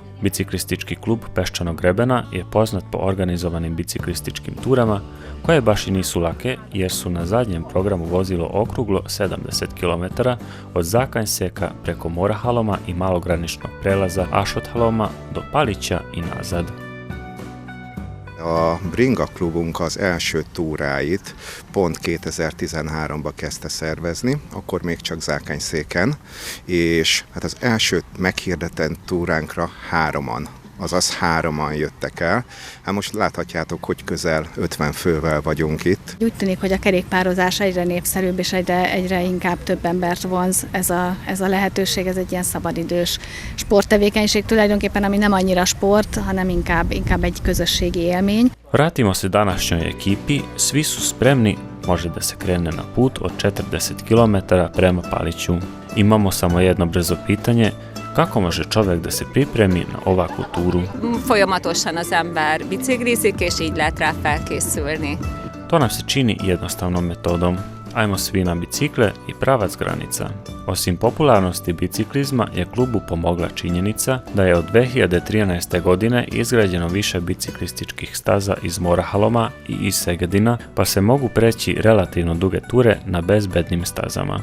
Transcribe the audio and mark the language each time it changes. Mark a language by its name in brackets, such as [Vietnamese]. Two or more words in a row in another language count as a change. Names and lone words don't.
[Serbian] Biciklistički klub Peščanog grebena je poznat po organizovanim biciklističkim turama koje baš i nisu lake jer su na zadnjem programu vozilo okruglo 70 km od Zakanjseka preko Morahaloma i malograničnog prelaza Ásothaloma do Palića i nazad. [Hungarian] A Bringa klubunk az első túráit pont 2013-ban kezdte szervezni, akkor még csak Zákányszéken, és hát az első meghirdetett túránkra azaz hárman jöttek el. Hát most láthatjátok, hogy közel 50 fővel vagyunk itt. Úgy tűnik, hogy a kerékpározás egyre népszerűbb és egyre inkább több embert vonz ez a lehetőség, ez egy ilyen szabadidős sporttevékenység tulajdonképpen, ami nem annyira sport, hanem inkább egy közösségi élmény. [Serbian] Vratimo se današnjoj ekipi, svi su spremni, može da se krene na put od 40 km prema Paliću. Imamo samo jedno brzo pitanje, kako može čovjek da se pripremi na ovakvu turu? [Hungarian] Folyamatosan az ember biciklizik, és így lehet rá felkészülni. [Serbian] To nam se čini jednostavnom metodom. Ajmo svi na bicikle i pravac granica. Osim popularnosti biciklizma je klubu pomogla činjenica da je od 2013. godine izgrađeno više biciklističkih staza iz Morahaloma i iz Segedina, pa se mogu preći relativno duge ture na bezbednim stazama.